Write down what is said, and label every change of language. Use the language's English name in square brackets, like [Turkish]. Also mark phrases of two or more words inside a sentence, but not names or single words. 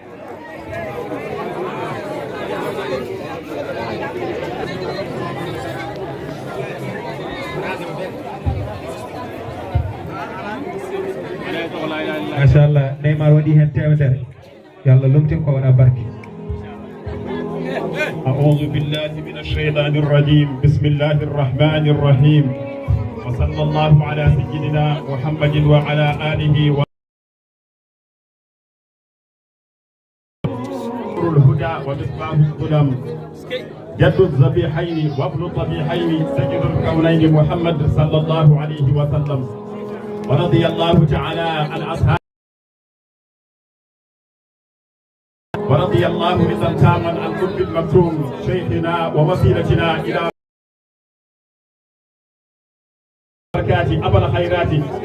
[Fula] Machallah Neymar waɗi hen temedere yo Allah lumtin ko waɗa barke. [Arabic] أعوذ بالله من الشيطان الرجيم بسم الله الرحمن الرحيم وصلى الله على سيدنا محمد وعلى آله الهدى ومصباح الظلم جد الذبيحين وابن الطبيحين سيد الكونين محمد صلى الله عليه وسلم ورضي الله تعالى عن أصحابه ورضي الله إذا تاما عن قطب المكتوم شيخنا ووسيلتنا إلى بركات أبا الخيرات